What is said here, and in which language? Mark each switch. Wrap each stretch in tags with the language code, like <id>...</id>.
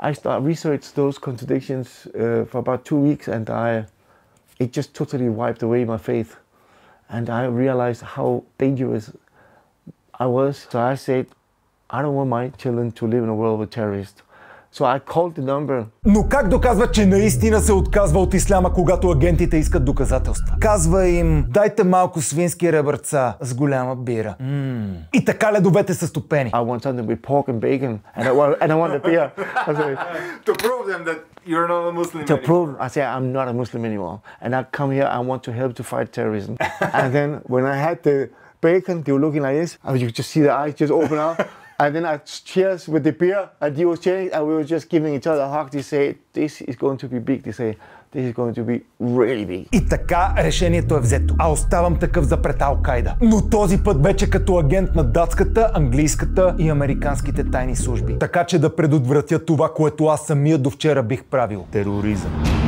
<en>I researched those contradictions for about 2 weeks, and it just totally wiped away my faith. And I realized how dangerous I was. So I said, I don't want my children to live in a world with terrorists. So I called the number.</en> <bg>Но как доказва, че наистина се отказва от исляма, когато агентите искат доказателства? Казва им, дайте малко свински ребърца с голяма бира. И така ледовете са стопени.</bg> <en>I want something with pork and bacon, and I want a beer. To prove them that you're not a Muslim anymore. To prove, I say I'm not a Muslim anymore. And I come here, I want to help to fight terrorism. And then when I had the bacon, they were looking like this, and you could just see the eyes just open up. And then I cheers with the beer, and he was cheering, and we were just giving each other a hug. They say, this is going to be big. They say, this is going to be really big.</en> <bg>И така решението е взето. А оставам такъв за пред Ал-Кайда. Но този път вече като агент на датската, английската и американските тайни служби. Така че да предотвратя това, което аз самия до вчера бих правил. Тероризъм.</bg>